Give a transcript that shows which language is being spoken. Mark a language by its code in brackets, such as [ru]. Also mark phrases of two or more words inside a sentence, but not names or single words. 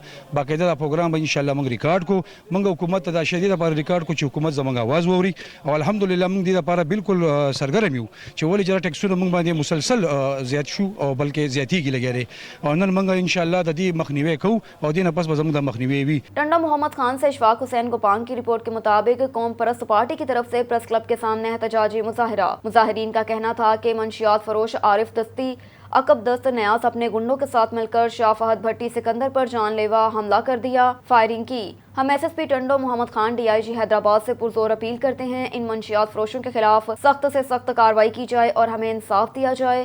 [ps] باقاعده دا پروګرام به انشاءالله موږ ریکارډ کړو. موږ حکومت ته دا شی دې لپاره ریکارډ کړو چې حکومت زموږ آواز واوري، او الحمدلله موږ دې لپاره بالکل سرګرم یو چې ولې چې دا ټیکسونه موږ باندې مسلسل زیات شو او بلکې زیاتېږي لګیا دی، او نن موږ انشاءالله د دې مخنیوی کوو او دې نه پس به زموږ د مخنیوی وي. [ur] ٹنڈا محمد خان سے اشفاق حسین گوپان کی رپورٹ کے مطابق قوم پرست پارٹی کی طرف سے پریس کلب کے سامنے احتجاجی مظاہرہ. مظاہرین کا کہنا تھا کہ منشیات فروش عارف دستی عقب دست نیاز اپنے گنڈوں کے ساتھ مل کر شاہ فہد بھٹی سکندر پر جان لیوا حملہ کر دیا، فائرنگ کی. ہم ایس ایس پی ٹنڈو محمد خان ڈی آئی جی حیدرآباد سے پرزور اپیل کرتے ہیں ان منشیات فروشوں کے خلاف سخت سے سخت کارروائی کی جائے اور ہمیں انصاف دیا جائے.